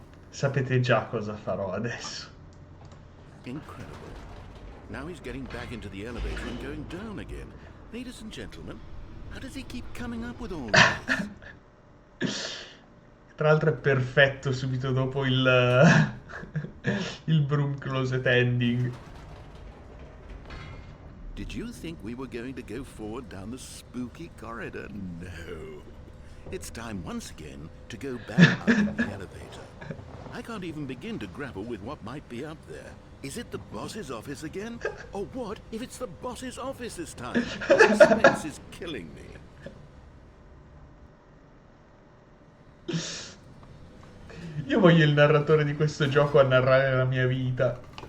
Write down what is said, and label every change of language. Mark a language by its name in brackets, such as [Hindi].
[Italian] Sapete già cosa farò adesso. [English] Incredible. Now he's getting back into the elevator and going down again. Ladies and gentlemen, how does he keep coming up with all this? [Italian] Tra l'altro è perfetto subito dopo il broom closet ending. [English] Did you think we were going to go forward down the spooky corridor? No. It's time once again to go back up in the elevator. I can't even begin to grapple with what might be up there. Is it the boss's office again? Or what if it's the boss's office this time? The suspense is killing me. [Italian] Io voglio il narratore di questo gioco a narrare la mia vita.